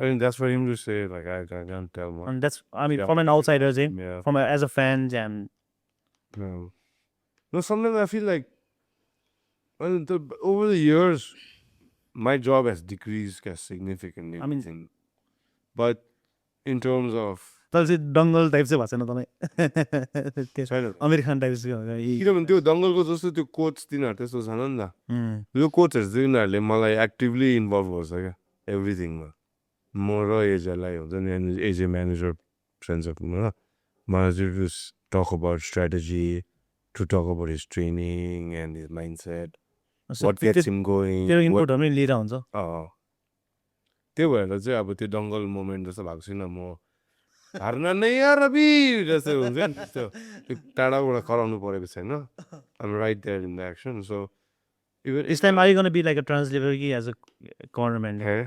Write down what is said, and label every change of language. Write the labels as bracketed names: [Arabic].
[English] mean, that's for him to say. Like I can't tell much. And that's I mean Yeah. from an outsider, Yeah. as a fan, and No, sometimes I feel like over the years, my job has decreased significantly. I mean- but in terms of [Nepali] तर चाहिँ Dangal type चाहिँ भएको छैन तपाईँ छैन त। अमिर खान type किनभने त्यो दङ्गलको जस्तो त्यो कोच तिनीहरू त्यस्तो छैन नि त यो कोचहरू चाहिँ उनीहरूले मलाई एक्टिभली इन्भल्भ गर्छ क्या एभ्रिथिङमा म र एजेलाई हुन्छ नि एजे म्यानेजर फ्रेन्ड्सहरूमा मलाई चाहिँ [English] to talk about strategy to talk about his training and his mind set what gets him going [Nepali] त्यो इनपुटहरू पनि लिएर हुन्छ त्यो भएर चाहिँ अब त्यो दङ्गल मोमेन्ट जस्तो भएको छैन म हार्न नै यार रवि जस्तो हुन्छ नि त्यस्तो त्यो टाढाबाट कराउनु परेको छैन [English] I'm right there in the action so even This time, are you going to be like a translator as a cornerman?